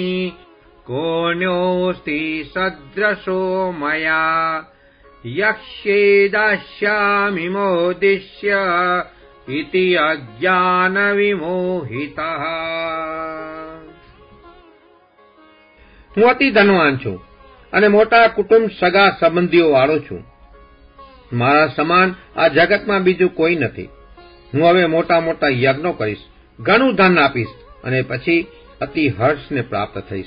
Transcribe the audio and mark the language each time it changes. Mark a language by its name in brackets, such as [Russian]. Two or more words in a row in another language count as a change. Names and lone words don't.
[Sanskrit] कोऽन्योऽस्ति सदृशो मया यक्ष्ये दास्यामि मोदिष्य इति अज्ञानविमोहितः. [Gujarati] હું અતિ ધનવાન છું અને મોટા કુટુંબ સગા સંબંધીઓ વાળો છું. મારા સમાન આ જગતમાં બીજું કોઈ નથી. હું હવે મોટા મોટા યજ્ઞો કરીશ, ઘણું ધન આપીશ અને પછી અતિ હર્ષને પ્રાપ્ત થઈશ.